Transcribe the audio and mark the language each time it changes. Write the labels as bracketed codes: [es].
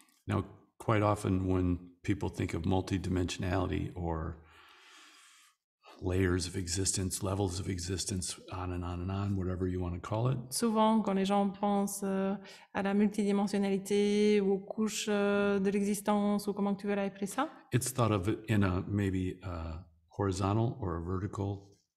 [en] Now, quite often when people think of multidimensionality or layers of existence, levels of existence, on and on and on, whatever you want to call it, [fr] Souvent, quand les gens pensent à la multidimensionnalité ou aux couches de l'existence, ou comment que tu veux l'appeler ça, [en] it's thought of in a maybe a horizontal or a vertical,